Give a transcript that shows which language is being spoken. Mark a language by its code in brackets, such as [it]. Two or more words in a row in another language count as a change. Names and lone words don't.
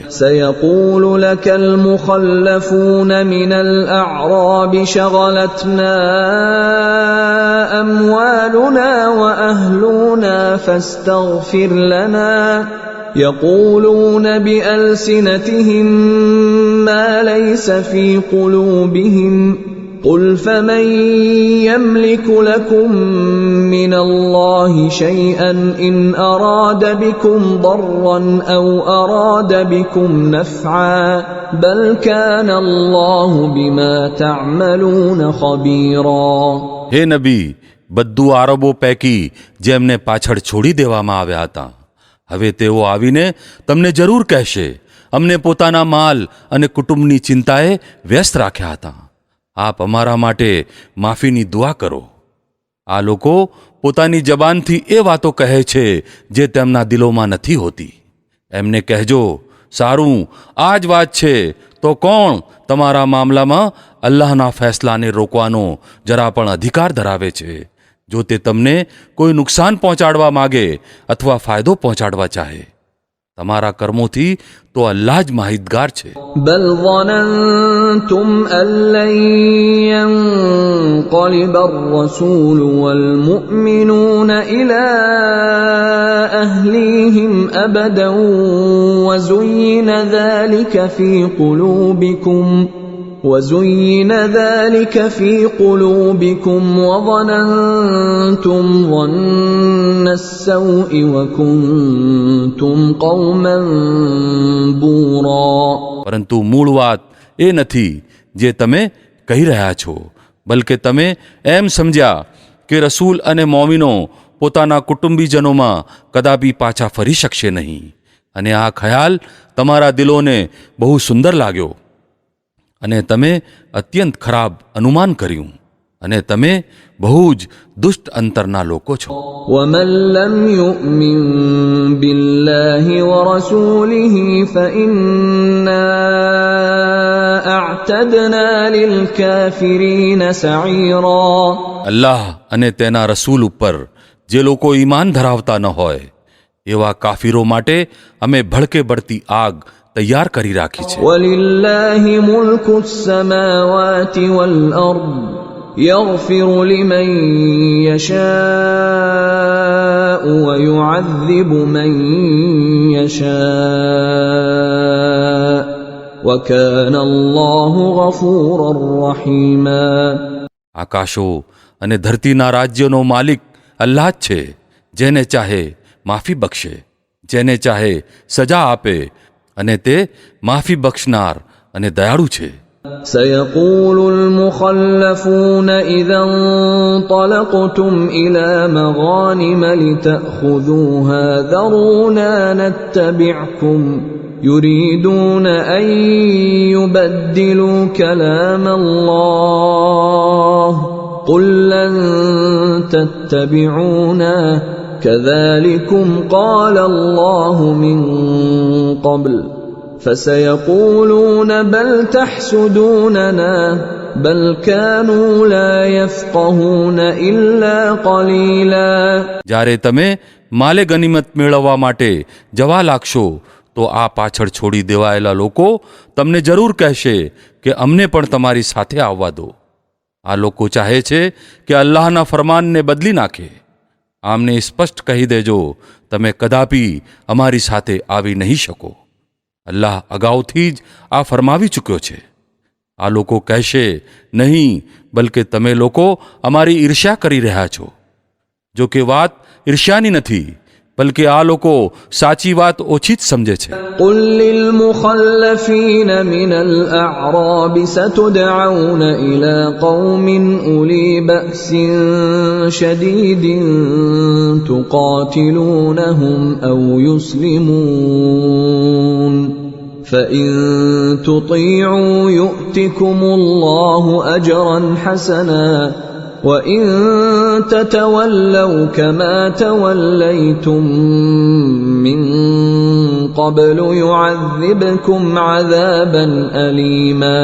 [ar] سيقول لك المخلفون من الأعراب شغلتنا أموالنا وأهلنا فاستغفر لنا يقولون بألسنتهم ما ليس في قلوبهم قل فمن يملك لكم من الله شيئا إن أراد بكم ضرا أو أراد بكم نفعا بل كان الله بما تعملون خبيرا. [gu] હે નબી, બધું આરબો પૈકી જેમને પાછળ છોડી દેવામાં આવ્યા હતા, હવે તેઓ આવીને તમને જરૂર કહેશે, અમને પોતાના માલ અને કુટુંબની ચિંતાએ વ્યસ્ત રાખ્યા હતા. આપ અમારા માટે માફીની દુઆ કરો. આ લોકો પોતાની જબાનથી એ વાતો કહે છે જે તેમના દિલોમાં નથી હોતી. એમને કહેજો, સારું, આ જ વાત છે તો કોણ તમારા મામલામાં અલ્લાહના ફેસલાને રોકવાનો જરા પણ અધિકાર ધરાવે છે, જો તે તમને કોઈ નુકસાન પહોંચાડવા માગે અથવા ફાયદો પહોંચાડવા ચાહે? તમારા કર્મોથી તો અલ્લાહ જ માહિતગાર છે. [ar] بل ظننتم أن لن ينقلب الرسول والمؤمنون إلى أهليهم أبدا وزين ذلك في قلوبكم وظننتم ظن السوء وكنتم قوما بورا. [gu] પરંતુ મૂળ વાત એ નથી જે તમે કહી રહ્યા છો, બલકે તમે એમ સમજ્યા કે રસૂલ અને મોમિનો પોતાના કુટુંબીજનોમાં કદાપી પાછા ફરી શકશે નહીં, અને આ ખ્યાલ તમારા દિલોને બહુ સુંદર લાગ્યો, અને તમે અત્યંત ખરાબ અનુમાન કર્યું, અને તમે બહુ જ દુષ્ટ અંતરના લોકો છો. [ar] ومن لم يؤمن بالله ورسوله فإنا أعتدنا للكافرين سعيرا. [gu] અલ્લાહ અને તેના રસૂલ ઉપર જે લોકો ઈમાન ધરાવતા ન હોય એવા કાફીરો માટે અમે ભડકે બળતી આગ તૈયાર કરી રાખી છે. [ar] ولله ملك السماوات والأرض يغفر لمن يشاء ويعذب من يشاء وكان الله غفورا رحيما. [gu] આકાશો અને ધરતીના રાજ્યનો માલિક અલ્લાહ જ છે, જેને ચાહે માફી બક્ષે, જેને ચાહે સજા આપે, અને તે માફી બક્ષનાર અને દયાળુ છે. [ar] سيقول المخلفون إذا انطلقتم إلى مغانم لتأخذوها ذرونا نتبعكم يريدون أن يبدلوا كلام الله قل لن تتبعونا كذلكم قال الله من قبل فسيقولون بل تحسدوننا بل كانوا لا يفقهون إلا قليلا. [gu] જ્યારે તમે માલે ગનીમત મેળવવા માટે જવા લાગશો તો આ પાછળ છોડી દેવાયેલા લોકો તમને જરૂર કહેશે કે અમને પણ તમારી સાથે આવવા દો. આ લોકો ચાહે છે કે અલ્લાહના ફરમાનને બદલી નાખે. આમને સ્પષ્ટ કહી દેજો, તમે કદાપી અમારી સાથે આવી નહીં શકો. અલ્લાહ અગાઉથી જ આ ફરમાવી ચૂક્યો છે. આ લોકો કહેશે, નહીં, બલકે તમે લોકો અમારી ઈર્ષ્યા કરી રહ્યા છો. જો કે વાત ઈર્ષ્યાની નથી, બલકે આ લોકો સાચી વાત ઓછી જ સમજે છે. [ar] قل للمخلفين من الأعراب ستدعون إلى قوم أولي بأس شديد تقاتلونهم أو يسلمون فإن تطيعوا يؤتكم الله أجرا حسنا وإن تتولوا كما توليتم من قبل يعذبكم عذابا أليما.